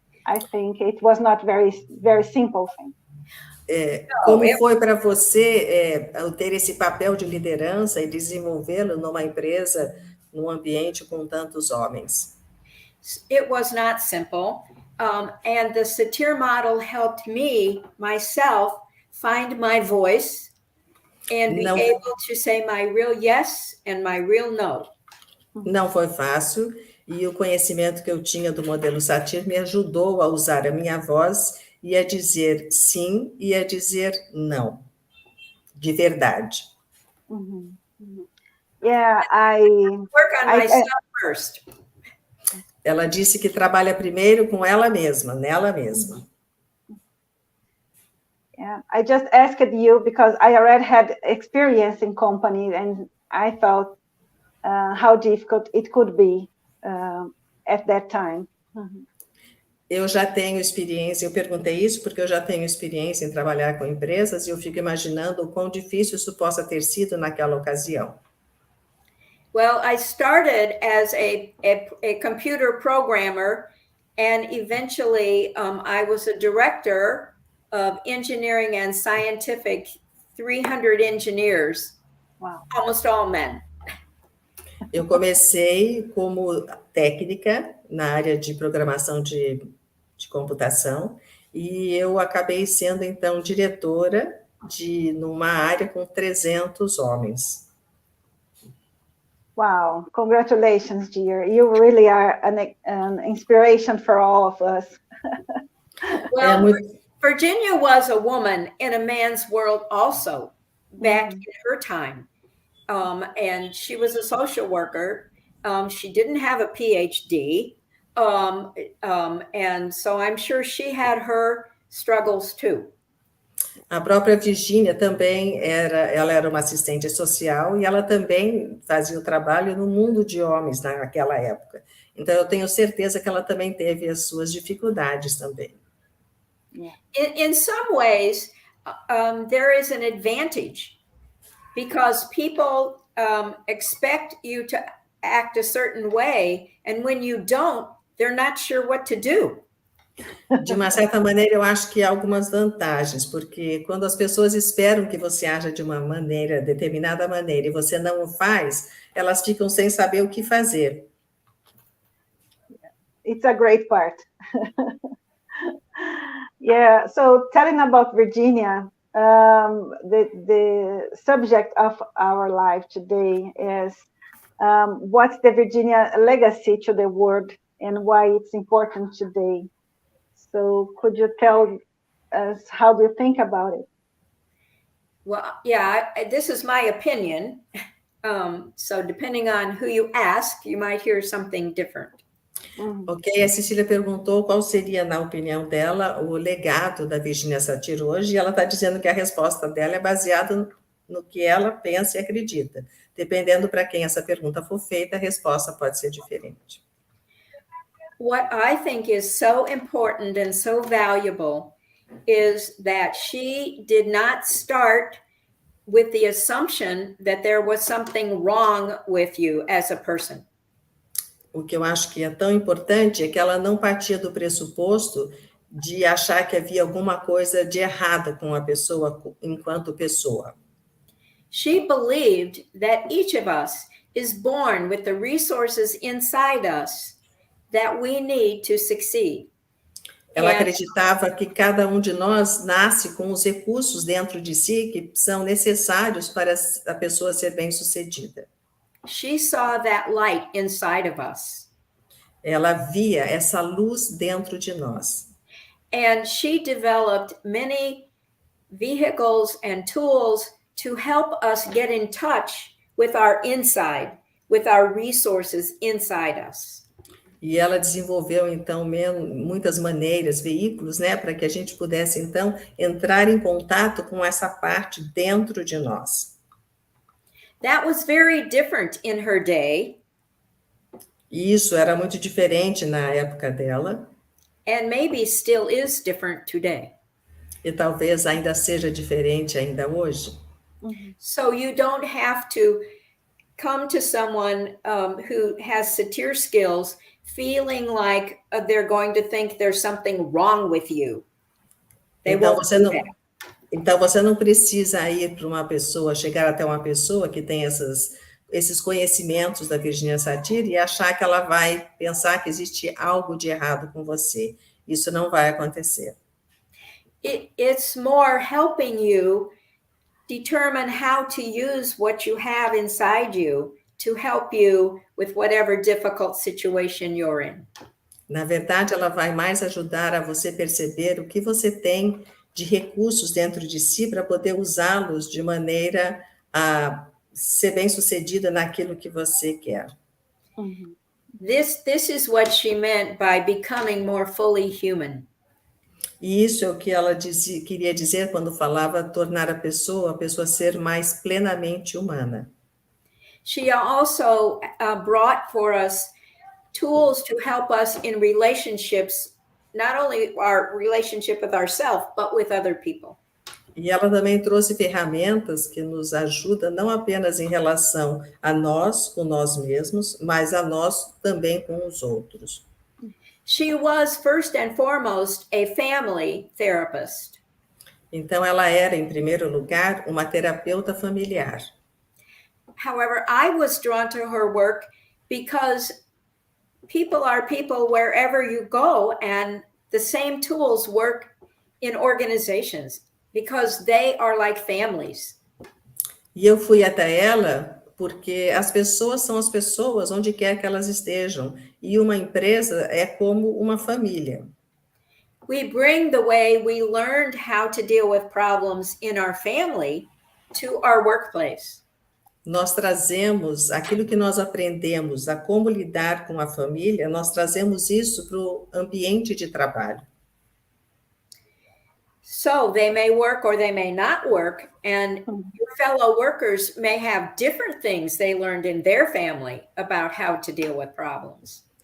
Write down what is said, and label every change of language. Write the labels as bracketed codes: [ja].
[en] I think it was not very simple thing. [pt] Como foi para você ter esse papel de liderança e desenvolvê-lo numa empresa, num ambiente com tantos homens? [en] It was not simple, and the Satir model helped me, myself, find my voice and be able to say my real yes and my real no. [pt] Não foi fácil, e o conhecimento que eu tinha do modelo Satir me ajudou a usar a minha voz e a dizer sim e a dizer não, de verdade. [en] Yeah, I work on myself first. [pt] Ela disse que trabalha primeiro com ela mesma, nela mesma. [en] Yeah, I just asked you because I already had experience in company, and I thought how difficult it could be at that time. [pt] Eu já tenho experiência, eu perguntei isso porque eu já tenho experiência em trabalhar com empresas e eu fico imaginando o quão difícil isso possa ter sido naquela ocasião. [en] Well, I started as a computer programmer, and eventually I was a director of engineering and scientific, 300 engineers, Wow. Almost all men. [pt] Eu comecei como técnica na área de programação de computação e eu acabei sendo, então, diretora numa área com 300 homens. [en] Wow, congratulations, dear. You really are an inspiration for all of us. Well, Virginia was a woman in a man's world also back in her time. and she was a social worker. She didn't have a PhD, and so I'm sure she had her struggles too. [pt] A própria Virginia também ela era uma assistente social e ela também fazia o trabalho no mundo de homens naquela época. Então, eu tenho certeza que ela também teve as suas dificuldades também. [en] Yeah. In some ways, there is an advantage because people expect you to act a certain way, and when you don't, they're not sure what to do. [pt] De uma certa maneira, eu acho que há algumas vantagens, porque quando as pessoas esperam que você haja de uma maneira, determinada maneira, e você não o faz, elas ficam sem saber o que fazer. [en] It's a great part. Yeah, so telling about Virginia, the subject of our life today is what's the Virginia legacy to the world and why it's important today. So could you tell us how do you think about it? Well, yeah, this is my opinion. So depending on who you ask, you might hear something different. [pt] Ok, a Cecília perguntou qual seria, na opinião dela, o legado da Virginia Satir hoje, e ela está dizendo que a resposta dela é baseada no que ela pensa e acredita. Dependendo para quem essa pergunta for feita, a resposta pode ser diferente. [en] What I think is so important and so valuable is that she did not start with the assumption that there was something wrong with you as a person. [pt] O que eu acho que é tão importante é que ela não partia do pressuposto de achar que havia alguma coisa de errada com a pessoa enquanto pessoa. [en] She believed that each of us is born with the resources inside us that we need to succeed. [pt] Ela acreditava que cada um de nós nasce com os recursos dentro de si que são necessários para a pessoa ser bem-sucedida. [en] She saw that light inside of us. [pt] Ela via essa luz dentro de nós. [en] And she developed many vehicles and tools to help us get in touch with our inside, with our resources inside us. [pt] E ela desenvolveu, então, muitas maneiras, veículos, né, para que a gente pudesse, então, entrar em contato com essa parte dentro de nós. [en] That was very different in her day. [pt] E isso era muito diferente na época dela. [en] And maybe still is different today. [pt] E talvez ainda seja diferente ainda hoje. [en] So you don't have to come to someone who has satir skills feeling like they're going to think there's something wrong with you. They [pt] Então [en] won't do that. [pt] Então, você não precisa ir para uma pessoa, chegar até uma pessoa que tem esses conhecimentos da Virginia Satir e achar que ela vai pensar que existe algo de errado com você. Isso não vai acontecer. [en] It's more helping you determine how to use what you have inside you to help you with whatever difficult situation you're in. [pt] Na verdade, ela vai mais ajudar a você perceber o que você tem de recursos dentro de si para poder usá-los de maneira a ser bem-sucedida naquilo que você quer. [en] This is what she meant by becoming more fully human. [pt] E isso é o que ela queria dizer quando falava tornar a pessoa ser mais plenamente humana. [en] She also brought for us tools to help us in relationships, not only our relationship with ourselves, but with other people. [pt] E ela também trouxe ferramentas que nos ajudam não apenas em relação a nós, com nós mesmos, mas a nós também com os outros. [en] She was first and foremost a family therapist. [pt] Então ela era, em primeiro lugar, uma terapeuta familiar. [en] However, I was drawn to her work because people are people wherever you go, and the same tools work in organizations because they are like families. [pt] E eu fui até ela porque as pessoas são as pessoas onde quer que elas estejam, e uma empresa é como uma família. [en] We bring the way we learned how to deal with problems in our family to our workplace. [pt] nós trazemos aquilo que nós aprendemos a como lidar com a família, nós trazemos isso para o ambiente de trabalho. [en] So they may work or they may not work, and your fellow workers may have different things they learned in their family about how to deal with problems.